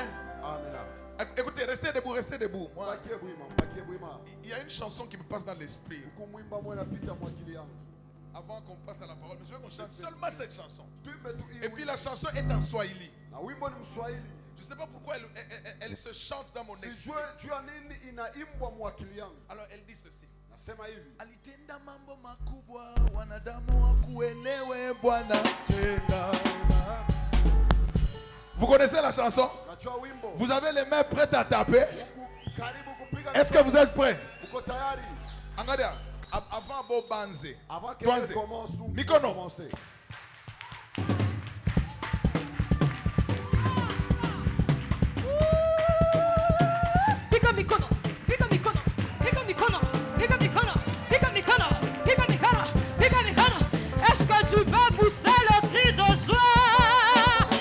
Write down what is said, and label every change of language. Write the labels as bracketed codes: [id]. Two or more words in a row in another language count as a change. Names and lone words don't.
[fr] Écoutez, restez debout, restez debout. Moi, il y a une chanson qui me passe dans l'esprit. Avant qu'on passe à la parole, je veux qu'on chante seulement cette chanson. Et puis la chanson est en Swahili. Je ne sais pas pourquoi elle se chante dans mon esprit. Alors elle dit ceci. [sw] Alitenda mambo makubwa, wanadamu wakuelewe Bwana. [fr] Vous connaissez la chanson? Vous avez les mains prêtes à taper? Est-ce que vous êtes prêts? Regardez, avant Bobanze. Avant qu'elle commence, nous [sw] Mikono. [fr] commencer. [sw] Piga mikono, piga mikono, piga mikono, piga mikono, piga mikono, piga mikono, piga mikono. [fr] Est-ce que tu veux pousser le cri de joie?